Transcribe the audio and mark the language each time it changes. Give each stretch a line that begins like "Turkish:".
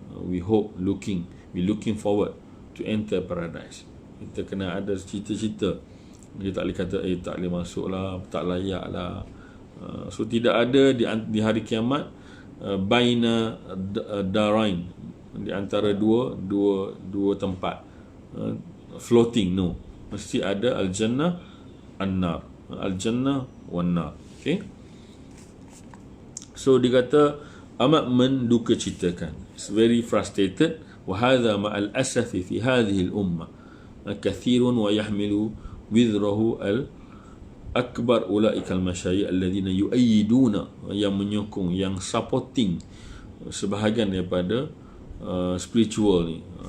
English: We looking forward to enter paradise.
Malay: Kita kena ada cita-cita. Kita tak boleh kata tak boleh masuk lah, tak layak lah. So tidak ada di hari kiamat
Arabic: baina darain,
Malay: di antara dua tempat floating. No, mesti ada
Arabic: al-jannah an-nar, al-jannah wan nar.
Malay: Okay, so dia kata amat menduka citakan,
English: it's very frustrated.
Arabic: وهذا مع الأسف في هذه الأمة كثير ويحمل وذره الأكبر أولئك المشايخ الذين يؤيدون,
Malay: yang menyokong, yang supporting sebahagian daripada spiritual ni.